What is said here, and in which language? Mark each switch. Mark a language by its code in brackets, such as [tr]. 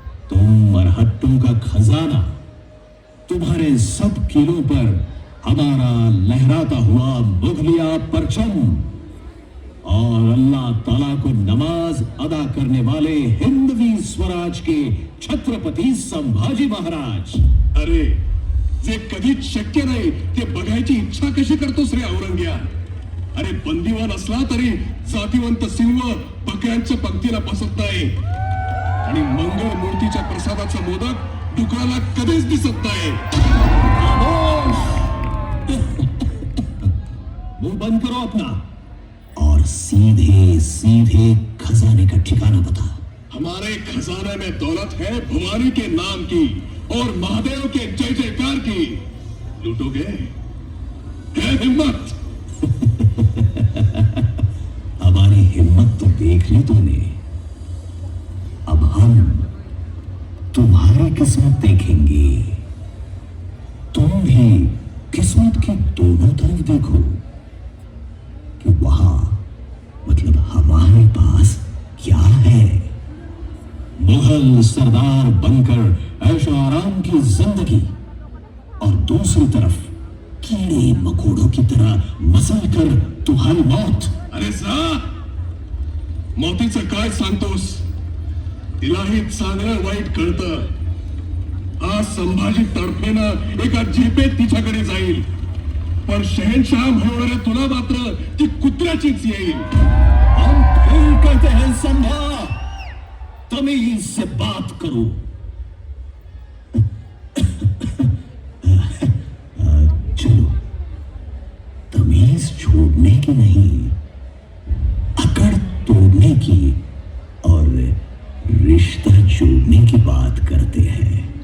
[hi] तुम मरहट्टों का खजाना, तुम्हारे सब किलों पर हमारा लहराता हुआ मुगलिया परचम और अल्लाह ताला को नमाज अदा करने वाले हिंदवी स्वराज के छत्रपती संभाजी महाराज। [mr] अरे जे कधीच शक्य नाही ते बघायची इच्छा कशी करतोस रे औरंग्या? अरे बंदीवान असला तरी जातीवंत सिंह बकऱ्यांच्या पंक्तीला बसत नाही आणि मंगळ मूर्तीच्या प्रसादाचा मोदक डुकराला कधीच दिसत नाही। [hi] मुंह बंद करो अपना और सीधे सीधे खजाने का ठिकाना बता। हमारे खजाने में दौलत है भवानी के नाम की और महादेव के जय जयकार की। लूटोगे? है हिम्मत? हमारी हिम्मत तो देख ली तूने, अब हम तुम्हारी किस्मत देखेंगे। तुम भी किस्मत की दोनों तरफ देखो कि वहां मतलब हमारे पास क्या है। मुगल सरदार बनकर ऐशो आराम की जिंदगी और दूसरी तरफ कीड़े मकोड़ों की तरह मसल कर तुम्हारी मौत। [mr] अरे जा, मौतीचं काय सांगतोस? तिलाही चांगलं वाईट कळतं। आज संभाजी तडफेनं एका झेपेत तिच्याकडे जाईल, पण शहनशाह म्हणणाऱ्या तुला मात्र ती कुत्र्याचीच येईल। [hi] हम फिर कहते हैं संभा, तमीज से बात करो। चलो, तमीज छोड़ने की नहीं, अकड़ तोड़ने की और रिश्ता जोड़ने की बात करते हैं।